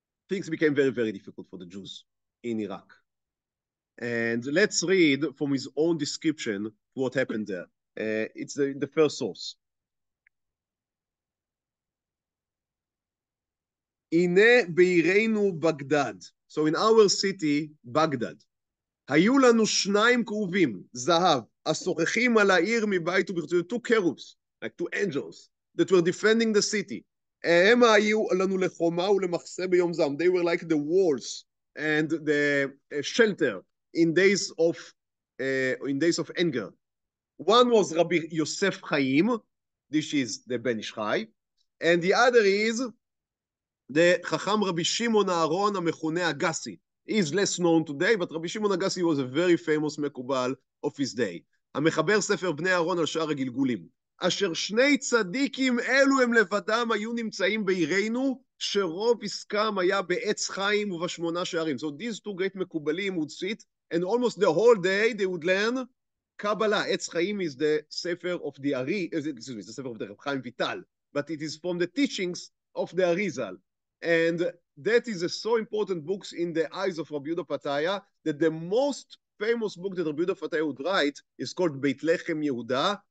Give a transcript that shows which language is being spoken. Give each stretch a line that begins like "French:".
English: things became very, very difficult for the Jews in Iraq. And let's read from his own description what happened there. It's the first source.
Hebrew: הנה בעירינו
English: בגדד. So in our city, בגדד.
Hebrew: היו לנו שניים כרובים, זהב, הסוככים על העיר מבית ומחוץ.
English: Two cherubs, like two angels, that were defending the city.
Hebrew: הם היו לנו לחומה ולמחסה ביום זעם.
English: They were like the walls and the shelter in days of anger. One was Rabbi Yosef Chaim, this is the Ben Ish Chai, and the other is the Chacham Rabbi Shimon Aaron
Hebrew: המכונה
English: Agassi. He is less known today, but Rabbi Shimon Agassi was a very famous מקובל of his day.
Hebrew: המחבר ספר בני אהרון על שאר הגלגולים. אשר שני צדיקים אלו הם לבדם היו נמצאים בעירינו, שרוב עסקם היה בעץ חיים ובשמונה שערים.
English: So these two great מקובלים would sit, and almost the whole day they would learn Kabbalah. עץ חיים is the ספר of the Ari, excuse me, the ספר of the Chaim Vital, but it is from the teachings of the Arizal. And that is a so important books in the eyes of Rabbi Yehuda Fetaya, that the most famous book that Rabbi Yehuda Fetaya would write is called Beit Lechem Yehuda.